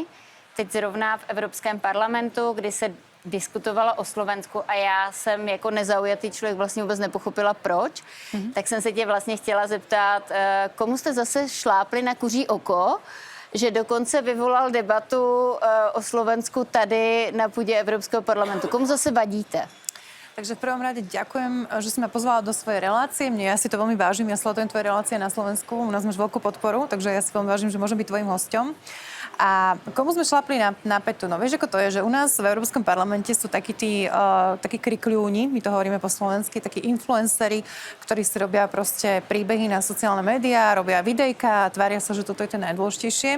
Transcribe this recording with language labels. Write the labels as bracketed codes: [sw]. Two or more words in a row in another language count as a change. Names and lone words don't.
[cs] Teď zrovna v Evropském parlamentu, kdy se diskutovalo o Slovensku a já jsem jako nezaujatý člověk vlastně vůbec nepochopila proč, tak jsem se tě vlastně chtěla zeptat, komu jste zase šlápli na kuří oko, že dokonce vyvolal debatu o Slovensku tady na půdě Evropského parlamentu. Komu zase vadíte? [sk] Takže v prvom rade ďakujem, že si ma pozvala do svojej relácie. Ja si to veľmi vážim, ja sledujem tvoje relácie na Slovensku. U nás máš veľkú podporu, takže ja si veľmi vážim, že môžem byť tvojim hosťom. A komu sme šlapli na petu? No vieš, ako to je, že u nás v Európskom parlamente sú takí krikľúni, my to hovoríme po slovensky, takí influenceri, ktorí si robia proste príbehy na sociálne médiá, robia videjka a tvária sa, že toto je to najdôležitejšie.